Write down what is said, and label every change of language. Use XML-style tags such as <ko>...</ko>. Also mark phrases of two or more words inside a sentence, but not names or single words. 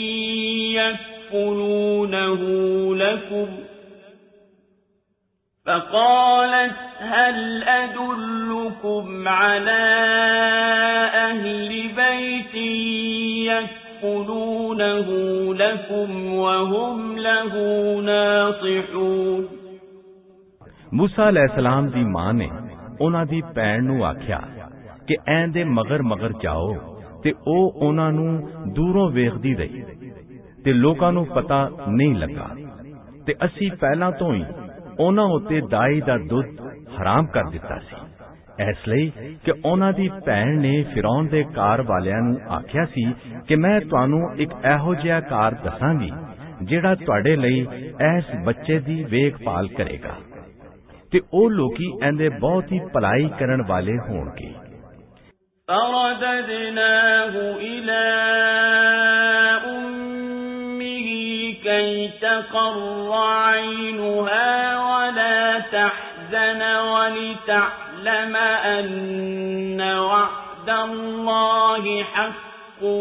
<ar>يكفلونه لكم فقالت هل أدلكم على أهل بيت يكفلونه لكم وهم له ناصحون موسى عليه السلام</ar> <pa>ਦੀ ਮਾਂ ਨੇ ਉਹਨਾਂ ਦੀ ਭੈਣ ਨੂੰ ਆਖਿਆ ਕਿ ਐਂਦੇ ਮਗਰ ਜਾਓ, ਤੇ ਉਹ ਉਹਨਾਂ ਨੂੰ ਦੂਰੋਂ ਵੇਖਦੀ ਰਹੀ ਤੇ ਲੋਕਾਂ ਨੂੰ ਪਤਾ ਨਹੀਂ ਲੱਗਾ, ਤੇ ਅਸੀਂ ਪਹਿਲਾਂ ਤੋਂ ਹੀ ਉਹਨਾਂ ਉੱਤੇ ਦਾਈ ਦਾ ਦੁੱਧ ਹਰਾਮ ਕਰ ਦਿੱਤਾ ਸੀ, ਇਸ ਲਈ ਕਿ ਉਹਨਾਂ ਦੀ ਭੈਣ ਨੇ ਫਿਰੌਨ ਦੇ ਘਰ ਵਾਲਿਆਂ ਨੂੰ ਆਖਿਆ ਸੀ ਕਿ ਮੈਂ ਤੁਹਾਨੂੰ ਇੱਕ ਇਹੋ ਜਿਹਾ ਘਰ ਦੱਸਾਂਗੀ ਜਿਹੜਾ ਤੁਹਾਡੇ ਲਈ ਇਸ ਬੱਚੇ ਦੀ ਵੇਖਭਾਲ ਕਰੇਗਾ, ਤੇ ਉਹ ਲੋਕੀ ਇਹਦੇ ਬਹੁਤ ਹੀ ਭਲਾਈ ਕਰਨ ਵਾਲੇ ਹੋਣਗੇ।</pa> <ar>فرددناه إلى أمه كي تقر عينها ولا تحزن ولتعلم أن وعد الله حق</ar>